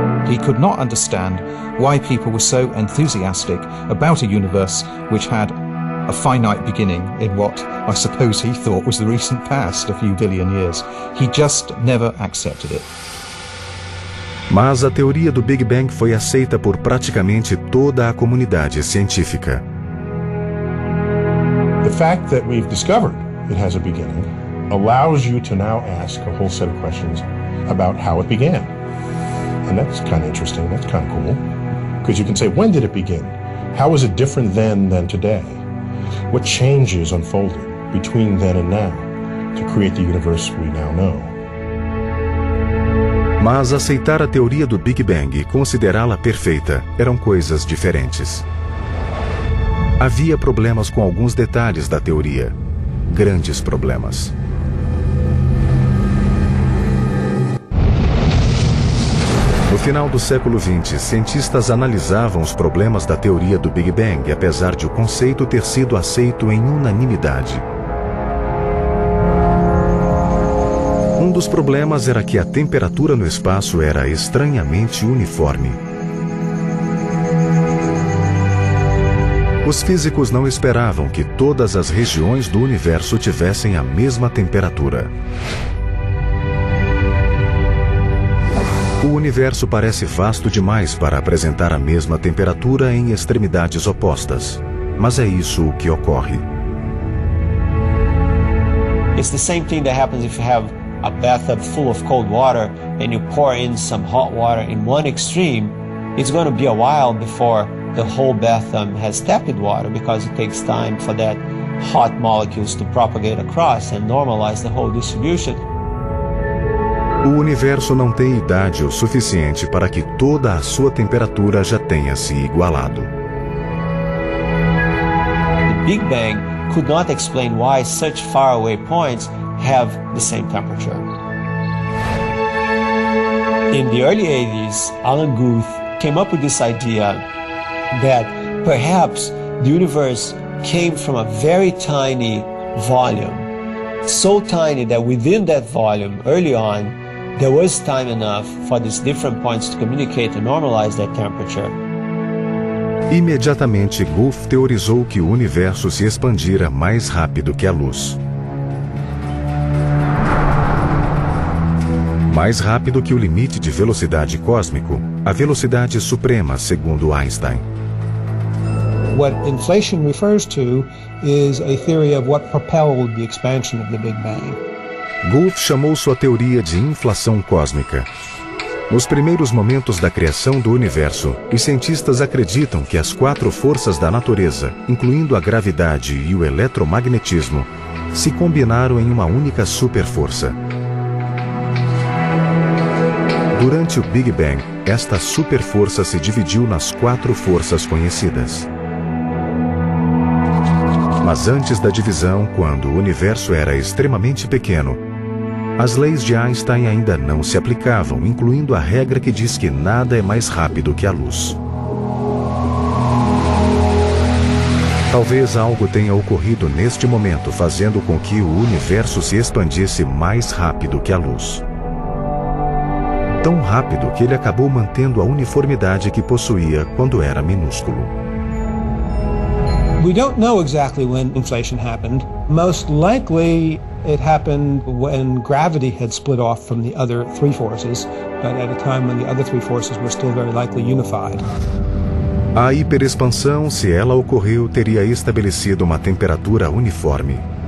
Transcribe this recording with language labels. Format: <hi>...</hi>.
<en>He could not understand why people were so enthusiastic about a universe which had a finite beginning in what I suppose he thought was the recent past, a few billion years. He just never accepted it.</en> <pt>Mas a teoria do Big Bang foi aceita por praticamente toda a comunidade científica.</pt> <en>The fact that we've discovered it has a beginning allows you to now ask a whole set of questions about how it began. And that's kind of interesting, that's kind of cool. Because you can say, when did it begin? How was it different then than today? What changes unfolded between then and now to create the universe we now know?</en> <pt>Mas aceitar a teoria do Big Bang e considerá-la perfeita eram coisas diferentes. Havia problemas com alguns detalhes da teoria. Grandes problemas. No final do século XX, cientistas analisavam os problemas da teoria do Big Bang, apesar de o conceito ter sido aceito em unanimidade. Um dos problemas era que a temperatura no espaço era estranhamente uniforme. Os físicos não esperavam que todas as regiões do universo tivessem a mesma temperatura. O universo parece vasto demais para apresentar a mesma temperatura em extremidades opostas. Mas é isso o que ocorre.</pt> <en>It's the same thing that happens if you have a bathtub full of cold water and you pour in some hot water in one extreme. It's going to be a while before the whole bathtub has tepid water because it takes time for that hot molecules to propagate across and normalize the whole distribution.</en> <pt>O universo não tem idade o suficiente para que toda a sua temperatura já tenha se igualado.</pt> <en>The Big Bang could not explain why such faraway points have the same temperature. In the early 80s, Alan Guth came up with this idea that perhaps the universe came from a very tiny volume, so tiny that within that volume, early on, there was time enough for these different points to communicate and normalize that temperature.</en> <pt>Imediatamente, Guth teorizou que o universo se expandira mais rápido que a luz. Mais rápido que o limite de velocidade cósmico, a velocidade suprema, segundo Einstein.</pt> <en>What inflation refers to is a theory of what propelled the expansion of the Big Bang.</en> <pt>Guth chamou sua teoria de inflação cósmica. Nos primeiros momentos da criação do universo, os cientistas acreditam que as quatro forças da natureza, incluindo a gravidade e o eletromagnetismo, se combinaram em uma única superforça. Durante o Big Bang, esta superforça se dividiu nas quatro forças conhecidas. Mas antes da divisão, quando o universo era extremamente pequeno, as leis de Einstein ainda não se aplicavam, incluindo a regra que diz que nada é mais rápido que a luz. Talvez algo tenha ocorrido neste momento, fazendo com que o universo se expandisse mais rápido que a luz. Tão rápido que ele acabou mantendo a uniformidade que possuía quando era minúsculo.</pt> <en>We don't know exactly when inflation happened. Most likely it happened when gravity had split off from the other three forces, but at a time when the other three forces were still very likely unified.</en> <pt>A hiperexpansão, se ela ocorreu, teria estabelecido uma temperatura uniforme.</pt>